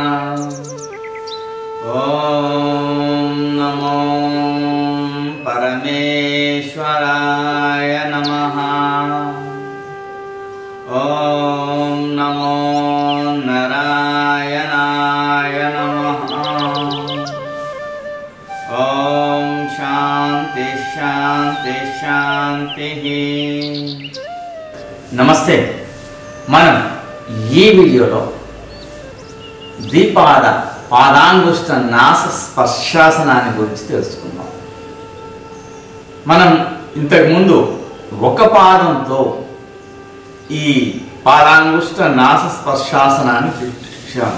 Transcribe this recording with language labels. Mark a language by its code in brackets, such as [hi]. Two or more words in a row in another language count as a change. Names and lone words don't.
[sa] ओम नमो परमेश्वराय नमः। ओम नमो नारायणाय नमः। ओम शांति शांति शांति। [te] నమస్తే. మనం ఈ వీడియోలో ద్విపాద పాదాంగుష్ట నాస స్పర్శాసనాన్ని గురించి తెలుసుకుందాం. మనం ఇంతకుముందు ఒక పాదంతో ఈ పాదాంగుష్ట నాస స్పర్శాసనాన్ని చూసాము.